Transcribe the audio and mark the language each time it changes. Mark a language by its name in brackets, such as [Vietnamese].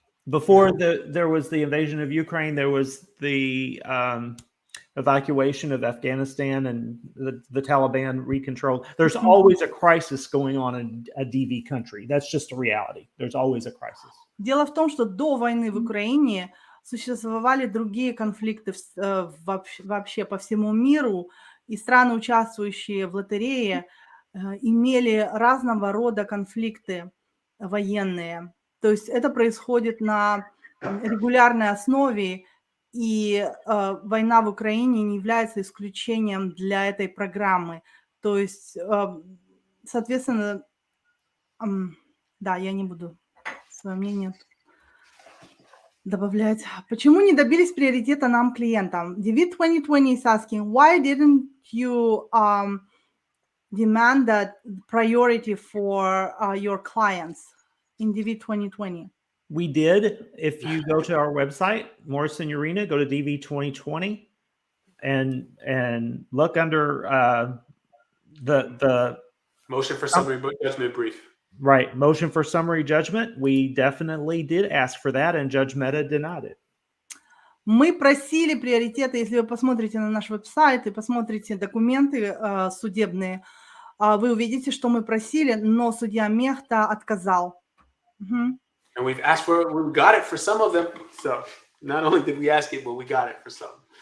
[English] Before there was the invasion of Ukraine, there was the evacuation of Afghanistan and the Taliban recontrolled. There's always a crisis going on in a DV country. That's just a reality. There's always a crisis. [Russian] Дело в том, что до войны в Украине существовали другие конфликты вообще по всему миру, и страны, участвующие в лотерее, имели разного рода конфликты военные. То есть это происходит на регулярной основе, и война в Украине не является исключением для этой программы. То есть, соответственно, да, я не буду свое мнение добавлять. Почему не добились приоритета нам, клиентам? [English] DV 2020 is asking, why didn't you demand that priority for your clients in DV 2020? We did. If you go to our website, Morrison Urena, go to DV 2020 and look under the motion for summary judgment brief. Right. Motion for summary judgment. We definitely did ask for that, and Judge Mehta denied it. [Russian] Мы просили приоритеты, если вы посмотрите на наш веб-сайт и посмотрите документы судебные, вы увидите, что мы просили, но судья Мехта отказал. [English] And we've asked for it, we got it for some of them. So not only did we ask it, but we got it for some.